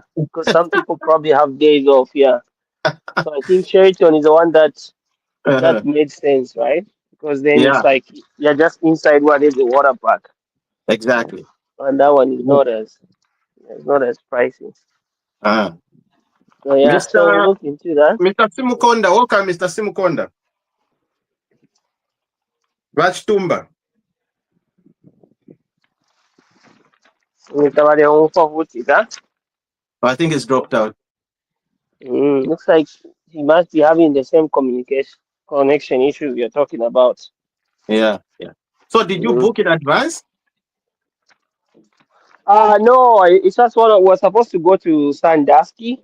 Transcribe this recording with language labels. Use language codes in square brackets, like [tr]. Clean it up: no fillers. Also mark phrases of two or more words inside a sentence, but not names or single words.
[en] Because some people probably have days off, yeah. So I think Sheraton is the one that Uh-huh. made sense, right? Because then it's Yeah, like you're just inside what is the water park, exactly. and that one is Mhm. not as pricey. Uh, So yeah, so we Mr. look into that. Mr. Simukonda, welcome, Mr. Simukonda. Rachtumba. Nitabale Onfavutika. I think it's dropped out. Looks like he must be having the same communication connection issue you're talking about. Yeah, yeah. So did you Mm. book in advance? No, it's just we're supposed to go to Sandusky.